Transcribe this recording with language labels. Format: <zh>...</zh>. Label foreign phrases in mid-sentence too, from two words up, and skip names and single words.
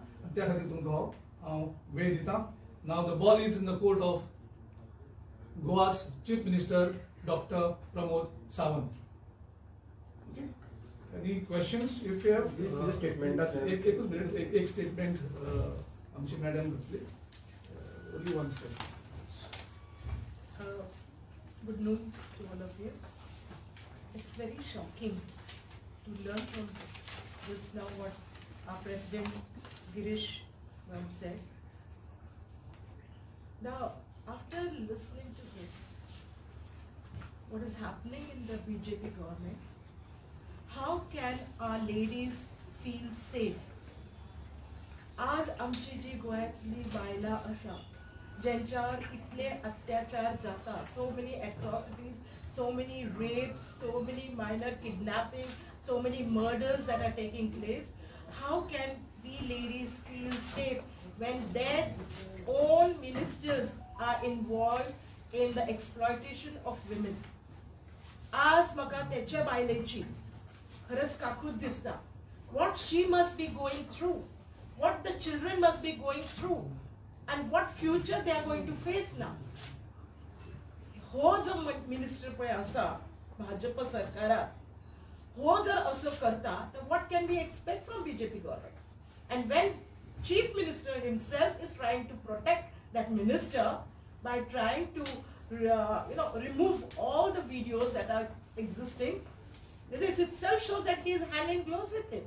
<kok>त्या खातीर तुमकां हांव वेळ दिता.</kok> <en>now the ball is in the court of Goa's Chief Minister Doctor Pramod Sawant. Okay, any questions if you have?</en> <kok>एक स्टेटमेंट आमची मॅडम घेतली.</kok> <en>only one step. Good noon to all of you. It's very shocking to learn from this now what our President Girish said. Now, after listening to this, what is happening in the BJP government, how can our ladies feel safe?</en> <kok>आज आमची जी गोंयांतली बायलां आसा ज्यांच्यावर इतले अत्याचार जाता,</kok> <en>so many atrocities, so many rapes, so many minor kidnapping, so many murders that are taking place, how can we ladies feel safe when their own ministers are involved in the exploitation of women?</en> <kok>आज म्हाका तेच्या बायलेची खरंच काकूट दिसता.</kok> <en>What she must be going through, what the children must be going through, and what future they are going to face now.</en> <kok>हो जो मिनिस्टर पळय आसा भाजप सरकारात, हो जर असो करता, तर</kok> <en>what can we expect from BJP government? And when Chief Minister himself is trying to protect that minister by trying to remove all the videos that are existing, this itself shows that he is hand in gloves with him.</en>